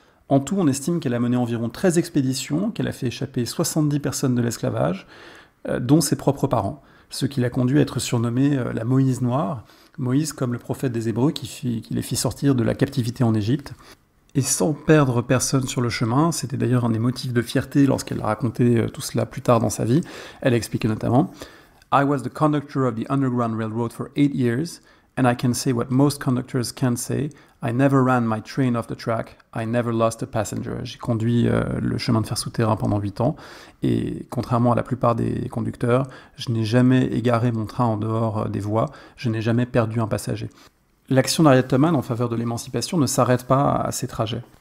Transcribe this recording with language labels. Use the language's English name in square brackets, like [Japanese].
[French] En tout, on estime qu'elle a mené environ 13 expéditions, qu'elle a fait échapper 70 personnes de l'esclavage, dont ses propres parents, ce qui l'a conduit à être surnommée la Moïse Noire, Moïse comme le prophète des Hébreux qui les fit sortir de la captivité en Égypte. Et sans perdre personne sur le chemin, c'était d'ailleurs un des motifs de fierté lorsqu'elle a raconté tout cela plus tard dans sa vie. Elle a expliqué notamment [English] « I was the conductor of the Underground Railroad for 8 years, and I can say what most conductors can't say. I never ran my train off the track. I never lost a passenger. [French] » J'ai conduit le chemin de fer souterrain pendant 8 ans, et contrairement à la plupart des conducteurs, je n'ai jamais égaré mon train en dehors des voies, je n'ai jamais perdu un passager. L'action d'Harriet Tubman en faveur de l'émancipation ne s'arrête pas à ces trajets.